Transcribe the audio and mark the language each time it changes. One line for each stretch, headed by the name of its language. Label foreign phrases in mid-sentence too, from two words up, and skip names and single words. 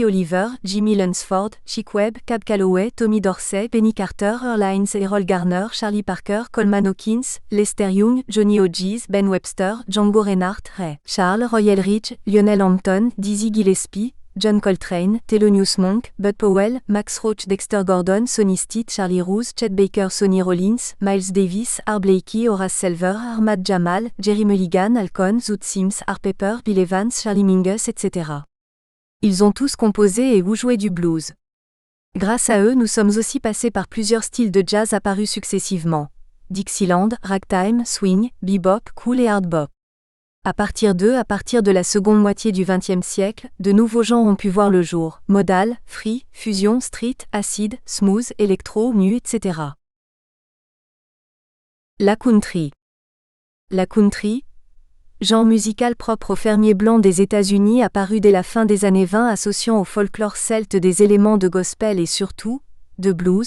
French: Oliver, Jimmy Lunsford, Chick Webb, Cab Calloway, Tommy Dorsey, Benny Carter, Earl Hines, Errol Garner, Charlie Parker, Coleman Hawkins, Lester Young, Johnny Hodges, Ben Webster, Django Reinhardt, Ray Charles, Roy Eldridge, Lionel Hampton, Dizzy Gillespie, John Coltrane, Thelonious Monk, Bud Powell, Max Roach, Dexter Gordon, Sonny Stitt, Charlie Rouse, Chet Baker, Sonny Rollins, Miles Davis, Art Blakey, Horace Silver, Ahmad Jamal, Jerry Mulligan, Al Cohn, Zoot Sims, Art Pepper, Bill Evans, Charlie Mingus, etc. Ils ont tous composé et ou joué du blues. Grâce à eux, nous sommes aussi passés par plusieurs styles de jazz apparus successivement: Dixieland, ragtime, swing, bebop, cool et hard bop. À partir de la seconde moitié du XXe siècle, de nouveaux genres ont pu voir le jour: modal, free, fusion, street, acid, smooth, électro, nu, etc. La country. La country, genre musical propre aux fermiers blancs des États-Unis, apparu dès la fin des années 20, associant au folklore celte des éléments de gospel et surtout, de blues.